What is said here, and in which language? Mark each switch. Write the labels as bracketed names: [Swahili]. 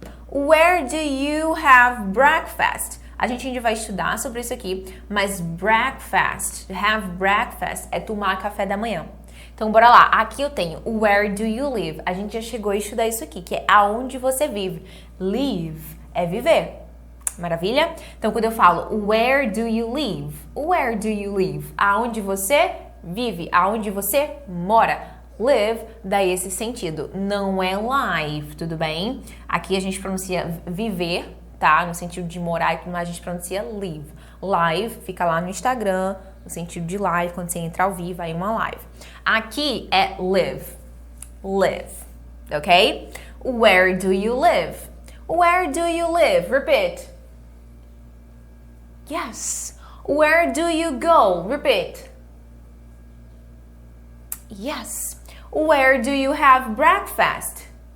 [English] Where do you have breakfast? [Portuguese] A gente ainda vai estudar sobre isso aqui, mas breakfast, have breakfast, é tomar café da manhã. Então, bora lá. Aqui eu tenho [English] where do you live? [Portuguese] A gente já chegou a estudar isso aqui, que é aonde você vive. Live é viver. Maravilha? Então, quando eu falo [English] where do you live? Where do you live? [Portuguese] Aonde você vive? Aonde você mora? Live dá esse sentido. Não é live, tudo bem? Aqui a gente pronuncia viver, tá? No sentido de morar e tudo mais, a gente pronuncia live. Live fica lá no Instagram, no sentido de live, quando você entra ao vivo, aí uma live. Aqui é live. Live. Ok? [English] Where do you live? Where do you live? Repeat. Yes. Where do you go? Repeat. Yes. Where do you have breakfast?